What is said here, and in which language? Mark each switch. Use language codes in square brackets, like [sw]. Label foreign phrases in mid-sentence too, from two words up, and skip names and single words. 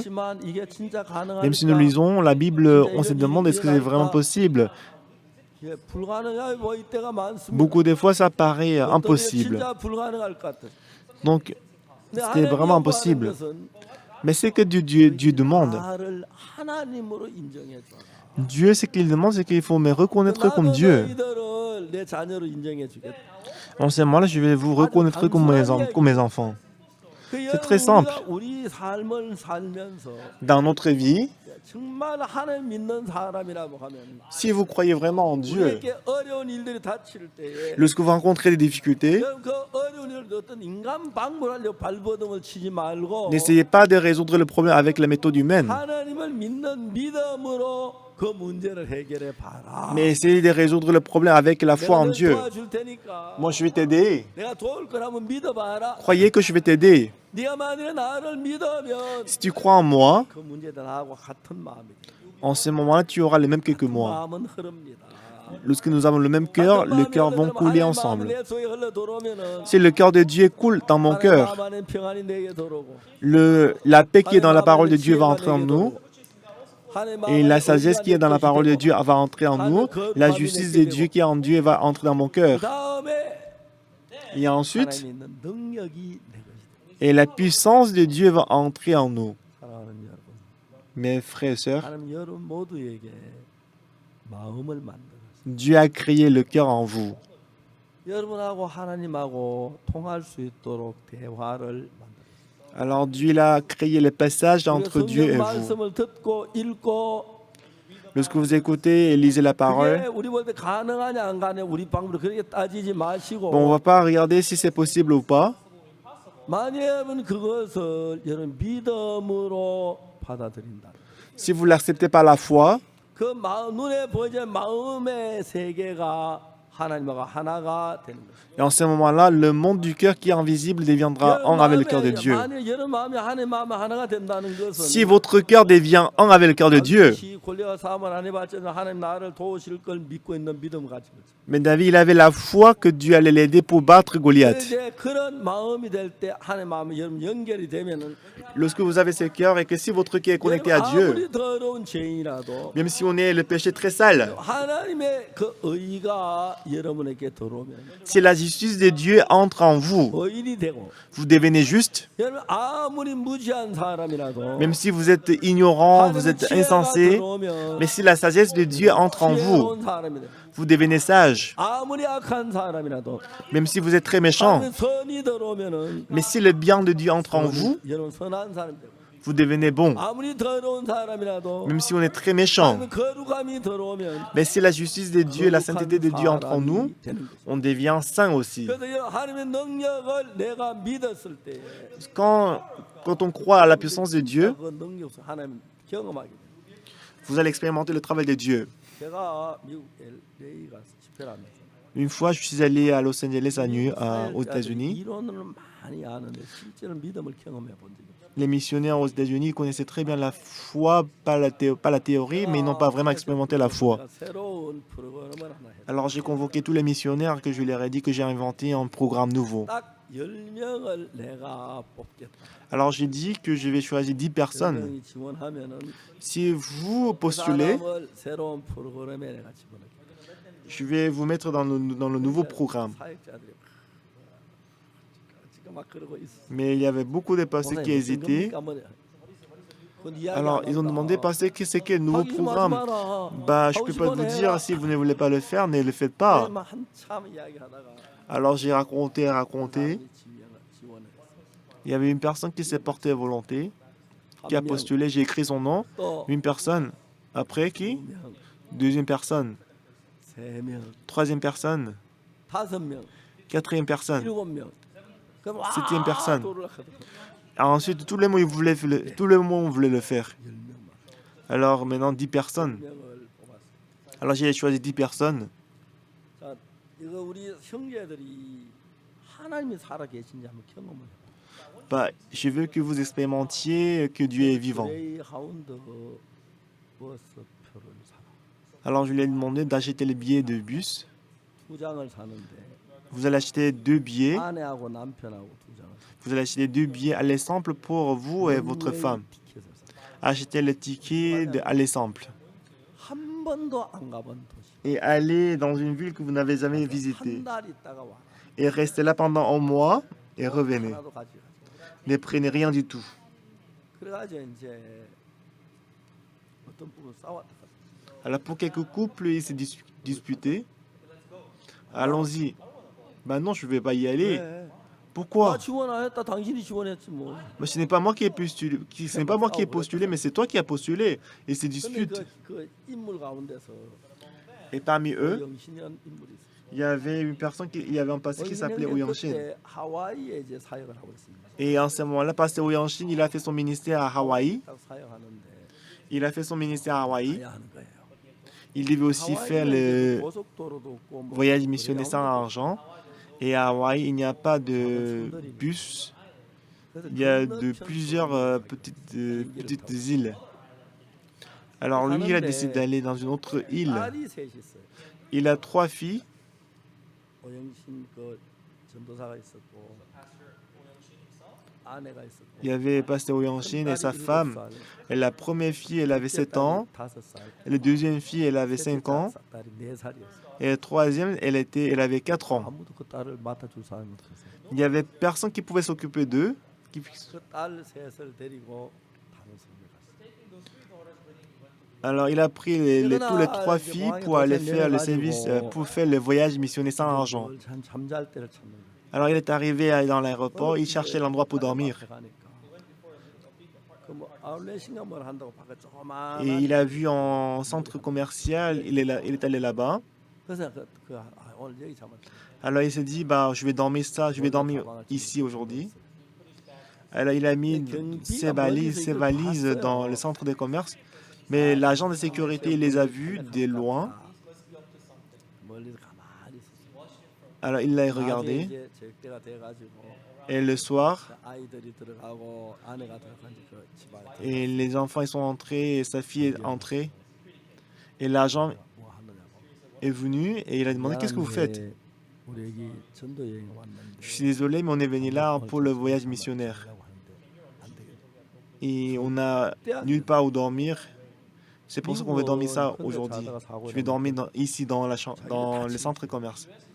[fr] Même si nous lisons la Bible, on se demande est-ce que c'est vraiment possible. Beaucoup de fois, ça paraît impossible. Donc, c'était vraiment impossible. Mais c'est que Dieu demande. [ko] 나를 하나님으로 인정해 줘라. [fr] Dieu, ce qu'il demande, c'est qu'il faut me reconnaître comme [ko] 나도 [fr] Dieu. [ko] 너희들을 내 자녀로 인정해 주겠다. [fr] En ce moment-là, je vais vous reconnaître comme mes enfants. C'est très simple. [ko] 우리 삶을 살면서 [fr] Dans notre vie, [ko] 정말 하나님 믿는 사람이라고 하면 [fr] si vous croyez vraiment en Dieu, [ko] 우리에게 어려운 일들이 닥칠 때에 [fr] lorsque vous rencontrez des difficultés, [ko] 그 어려운 일을 어떤 인간 방법으로 발버둥을 치지 말고 [fr] n'essayez pas de résoudre le problème avec la méthode humaine, [ko] 하나님을 믿는 믿음으로 그 문제를 해결해 봐라. [fr] mais essayez de résoudre le problème avec la foi [ko] 내가 [fr] en [ko] 널 [fr] Dieu. [ko] 도와줄 테니까 [fr] Moi, je vais t'aider. [ko] 내가 도울 거라면 믿어봐라. [fr] Croyez que je vais t'aider. [ko] 네가 만약에 나를 믿으면 [fr] Si tu crois en moi, [ko] 그 문제도 나하고 같은 마음이다. [fr] en ce moment-là, tu auras le même cœur que [ko] 그 [fr] moi. [ko] 마음은 흐릅니다. [fr] Lorsque nous avons le même cœur, les cœurs vont couler ensemble. [ko] 내 속에 흘러 들어오면은 [fr] Si le cœur de Dieu coule dans mon cœur, [ko] 마음 안에 평안이 내게 들어오고 [fr] la paix qui est dans la parole de Dieu va entrer en nous, et la sagesse qui est dans la parole de Dieu va entrer en nous, la justice de Dieu qui est en Dieu va entrer dans mon cœur. [ko] 그다음에 [fr] Et ensuite, [ko] 하나님 있는 능력이 내 것이다. [fr] et la puissance de Dieu va entrer en nous. [ko] 사랑하는 여러분, [fr] Mes frères et sœurs, [ko] 하나님 여러분 모두에게 마음을 만들었어요. [fr] Dieu a créé le cœur en vous. [ko] 여러분하고 하나님하고 통할 수 있도록 대화를 만들었어요. [fr] Alors Dieu il a créé le passage entre Dieu et [ko] 성경 [fr] vous. [ko] 말씀을 듣고 읽고 [fr] Lorsque vous écoutez et lisez la [ko] 그게 [fr] parole, [ko] 우리 볼 때 가능하냐 안 가능하냐 우리 방법으로 그렇게 따지지 마시고 [fr] bon, on ne va pas regarder si c'est possible ou pas. [ko] 만약 여러분 그것을 여러분 믿음으로 받아들인다. [fr] Si vous l'acceptez par la foi, [ko] 그 마음 눈에 보이지 않는 마음의 세계가 하나님과 하나가 되는 거예요. [fr] et en ce moment-là, le monde du cœur qui est invisible deviendra un avec le cœur de Dieu. [ko] 만약 여러분 마음이 하나님 마음이 하나가 된다는 것은 [fr] Si votre cœur devient un avec le cœur de Dieu, [ko] 골리앗 싸움을 안 해봤지만 하나님 나를 도우실 걸 믿고 있는 믿음 가지고 있어요. [fr] mais David, il avait la foi que Dieu allait l'aider pour battre Goliath. [ko] 이제 그런 마음이 될 때 하나님 마음이 여러분 연결이 되면은 [fr] Lorsque vous avez ce cœur et que si votre cœur est connecté à [ko] 여러분 [fr] Dieu, [ko] 아무리 더러운 죄인이라도 [fr] même si on est le péché très sale, [ko] 하나님의 그 의가 여러분에게 들어오면 [fr] si la justice de Dieu entre en vous, [ko] 의인이 되고 [fr] vous devenez juste. [ko] 여러분 아무리 무지한 사람이라도 [fr] Même si vous êtes ignorant, vous êtes insensé, mais si la sagesse de Dieu entre en vous, [ko] 지혜로운 사람이 돼. [fr] vous devenez sage. [ko] 아무리 악한 사람이라도 [fr] Même si vous êtes très méchant, [ko] 하나님의 선이 들어오면은 [fr] mais si le bien de Dieu entre en vous, [ko] 여러분 선한 사람이 되고 [fr] vous devenez bon. [ko] 아무리 더러운 사람이라도 [fr] Même si on est très méchant, [ko] 하나님의 거룩함이 들어오면 [fr] mais si la justice de Dieu et la sainteté de Dieu entrent en nous, [ko] 되는 거죠. [fr] on devient saint aussi. [ko] 그래서 하나님의 능력을 내가 믿었을 때 [fr] Quand on croit à la puissance de Dieu, [ko] 그 능력 속에 하나님 경험하게 돼요. [fr] vous allez expérimenter le travail de Dieu. [ko] 제가 미국 LA 가서 집회를 하면서 [fr] Une fois, je suis allé à Los Angeles, aux [ko] 사역자들이 [fr] États-Unis. [ko] 이론을 많이 아는데 실제로 믿음을 경험해 본 적이 없어요. [fr] Les missionnaires aux États-Unis connaissaient très bien la foi, pas la théorie, mais ils n'ont pas vraiment expérimenté la foi. [ko] 제가 새로운 프로그램을 하나 했어요. [fr] Alors j'ai convoqué tous les missionnaires que je leur ai dit que j'ai inventé un programme nouveau. [ko] 딱 10명을 내가 뽑겠다. [fr] Alors j'ai dit que je vais choisir 10 personnes. [ko] 10명이 지원하면은 [fr] Si vous [ko] 그 [fr] postulez, [ko] 사람을 새로운 프로그램에 내가 집어넣겠다. [fr] je vais vous mettre dans le nouveau programme. [ko] 사역자들이 지금 막 그러고 있어. [fr] Mais il y avait beaucoup de pasteurs qui hésitaient. Alors ils ont demandé, pasteur, qu'est-ce que le nouveau programme? Bah, je peux pas vous dire, si vous ne voulez pas le faire, ne le faites pas. [ko] 한참 이야기하다가 [fr] Alors j'ai raconté. Il y avait une personne qui s'est portée à volonté, qui a postulé, j'ai écrit son nom. [ko] 또 [fr] Une personne. Après qui? [ko] 2명, [fr] Deuxième personne. [ko] 3명, [fr] Troisième personne. [ko] 5명, [fr] Quatrième personne. [ko] 7명. 그럼 와, [fr] Septième personne. [ko] 또 올라가더라고. [fr] Ensuite, tout le monde voulait le faire. [ko] 10명만. [fr] Alors maintenant, 10 personnes. [ko] 10명을 뽑았어. [fr] Alors j'ai choisi 10 personnes. [ko] 자, 이거 우리 형제들이 하나님이 살아 계신지 한번 경험을 해봐. [fr] Bah, je veux que vous expérimentiez que Dieu est vivant. [ko] 그레이하운드 버스표를 사라. [fr] Alors je lui ai demandé d'acheter les billets de bus. [ko] 2장을 사는데 [fr] Vous allez acheter 2 billets. [ko] 아내하고 남편하고 2장을 사. [fr] Vous allez acheter 2 billets aller simple pour vous et votre femme. [ko] 티켓을 사. [fr] Achetez le ticket de aller simple. [ko] 한 번도 안 가본 도시. [fr] Et aller dans une ville que vous n'avez jamais visitée. [ko] 한 달 있다가 와. [fr] Et restez là pendant un mois et revenez. [ko] 하나도 가지. [fr] Ne prenez rien du tout. [ko] 그래가지고 이제 어떤 부분 싸웠다. [fr] Alors pour quelques couples, il s'est disputé. Allons-y. Maintenant, je ne vais pas y aller. [ko] 왜? 나 [fr] Pourquoi? [ko] 지원 안 했다. 당신이 지원했지 뭐. [fr] Mais ce n'est pas moi qui ai postulé, ce n'est pas moi qui ai postulé, mais c'est toi qui as postulé. Et se [ko] 근데 [fr] disputent. [ko] 그 인물 가운데서 [fr] Et parmi eux, [ko] 영신이라는 인물이 있어요. [fr] il y avait une personne il y avait un pasteur qui s'appelait Oyanshin. [ko] 그때 하와이에 이제 사역을 하고 있습니다. [fr] Et en ce moment-là, pasteur Oyanshin, il a fait son ministère à Hawaï. [ko] 딱 사역하는데 [fr] Il a fait son ministère à Hawaï. [ko] 가야 하는 거예요. [fr] Il devait aussi faire le [ko] 고속도로도 없고 뭐 [fr] voyage missionnaire sans argent. Et à Hawaï, il n'y a pas de bus. [ko] 그래서 [fr] Il y a de [ko] 건너편으로 [fr] plusieurs petites îles. Alors lui, il a décidé d'aller dans une autre île. [ko] 딸이 셋이 있어요. [fr] Il a 3 filles. [ko] 오영신 그 전도사가 있었고 아내가 있었고. [fr] Il y avait pasteur Oyanshin et sa femme. Et la première fille, elle avait 7 ans. [ko] 5살. [fr] Et la deuxième fille, elle avait 5 ans. [ko] 딸이 4살이었어요. [fr] Et la troisième, elle avait 4 ans. [ko] 아무도 그 딸을 맡아줄 사람이 없었어요. [fr] Il n'y avait personne qui pouvait s'occuper d'eux. [ko] 그 딸 셋을 데리고 다른 섬에 갔어요. [fr] Alors il a pris tous les 3 filles pour aller faire le service, pour faire le voyage missionnaire sans argent. [ko] 잠잘 때를 찾는 거예요. [fr] Alors il est arrivé dans l'aéroport, il cherchait l'endroit pour dormir. [ko] 그뭐 아울렛인가 뭘 한다고 밖에 조그만. [fr] Et il a vu en centre commercial, il est allé là-bas. [ko] 그래서 오늘 여기 잠을. [fr] Alors il s'est dit, bah, je vais dormir ici aujourd'hui. Alors il a mis ses valises dans le centre de commerce. Mais l'agent de sécurité il les a vus de loin. [ko] 멀리서 가만히 있었어요. [fr] Alors il l'a [ko] 낮에 [fr] regardé. [ko] 이제 저녁때가 돼가지고 [fr] Et le soir, [ko] 아이들이 들어가고 아내가 들어간 그 집안에 [fr] et les enfants ils sont entrés et sa fille est entrée. Et l'agent [ko] 뭐 하느냐고. [fr] est venu et il a demandé qu'est-ce que vous faites? [ko] 미안한데 우리 여기 전도 여행 왔는데. [fr] Je suis désolé, mais on est venu là pour le voyage missionnaire. [ko] 하려고 하는데 안 되겠다. [fr] Et on n'a nulle part où dormir. C'est pour ça qu'on veut dormir ça aujourd'hui. Je vais dormir ici dans le centre commerce.